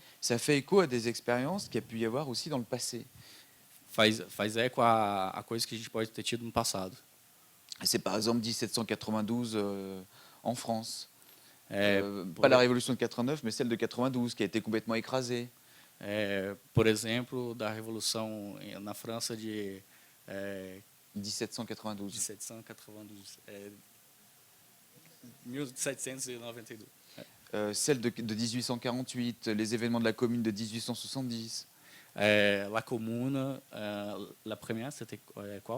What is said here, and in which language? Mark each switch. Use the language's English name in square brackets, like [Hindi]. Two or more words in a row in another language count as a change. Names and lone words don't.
[French] ça fait écho à des expériences qu'il y a pu y avoir aussi dans le passé. [Portuguese] Faz eco a coisas que a gente pode ter tido no passado. [French] C'est par exemple 1792 en France. [Portuguese] Por- [French] Pas la révolution de 89, mais celle de 92 qui a été complètement écrasée. [Portuguese] Por exemplo, da Revolução na França de 1792. 1792. 1792. [French] Celle de 1848, les événements de la Commune de 1870, La Comuna, la première, c'était qual?